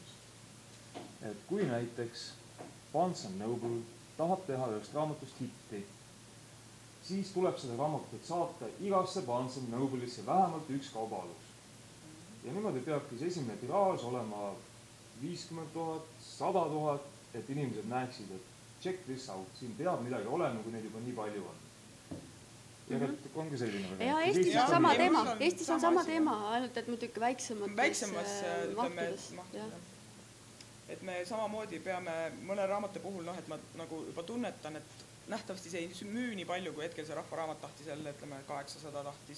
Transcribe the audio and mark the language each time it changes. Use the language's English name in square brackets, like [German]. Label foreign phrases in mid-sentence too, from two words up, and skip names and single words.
[Estonian] Et kui näiteks Barnes & Noble tahab teha ühest raamatust hitti, siis tuleb seda raamatut saata igasse Barnes & Noble'isse vähemalt üks kaubaalus. Ja niimoodi peabki see esimene tiraaž olema 50 000, 100 000, et inimesed näeksid, et [English] check this out, [Estonian] siin peab midagi olema, kui neid juba nii palju on. Ja on ka selline variant. Ja Eestis on sama teema. Eestis on sama teema, ainult et muidugi väiksemas mahtudes. Et me samamoodi peame mõne raamatu puhul, et ma nagu juba tunnetan, et nähtavasti see ei müü nii palju, kui hetkel see rahvaraamat tahtis jälle, ütleme 800 tahtis.